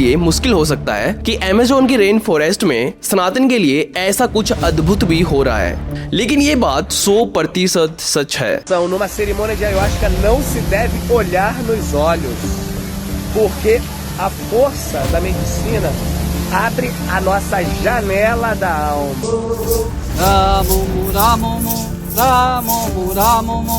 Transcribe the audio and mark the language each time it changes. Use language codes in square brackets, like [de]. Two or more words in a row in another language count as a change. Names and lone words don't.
[hi] लिए मुश्किल हो सकता है कि अमेज़न की [en] rain forest [hi] में सनातन के लिए ऐसा कुछ अद्भुत भी हो रहा है, लेकिन ये बात 100% सच है। [pt] Numa cerimônia de ayahuasca não se deve olhar nos olhos, porque a força da medicina abre a nossa janela da alma. Ramumu, ramumu, ramumu, ramumu,